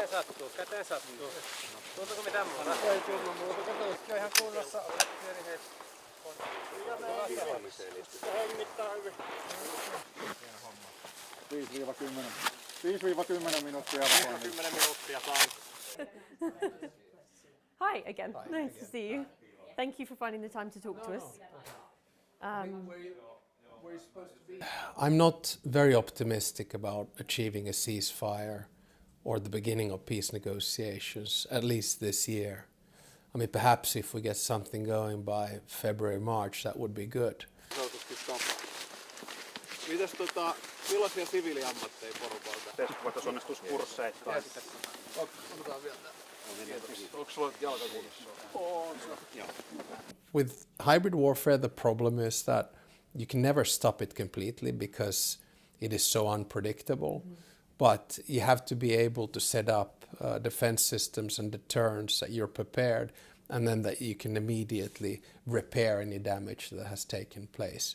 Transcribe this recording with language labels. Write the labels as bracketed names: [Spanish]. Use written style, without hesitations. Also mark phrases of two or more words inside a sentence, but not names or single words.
[Finnish] Käteen sattuu. Tuntuuko mitään muuta? Ei tunnu muuta. Kato, ihan kunnossa. Olet pyörineet. Hengittää hyvin. 5-10 minuuttia evakuointi. 10 minuuttia sain. [English] Hi again. Nice to see you. Thank you for finding the time to talk to us. I'm not very optimistic about achieving a ceasefire or the beginning of peace negotiations, at least this year. I mean, perhaps if we get something going by February, March, that would be good. [Finnish] Mites millaisia siviiliammatteja porukalta? Voittaisuonnistuskursseittain. Otetaan vielä tää. Onko sulla jalkakunnossa? On. [English] With hybrid warfare, the problem is that you can never stop it completely because it is so unpredictable. But you have to be able to set up defense systems and deterrents that you're prepared, and then that you can immediately repair any damage that has taken place.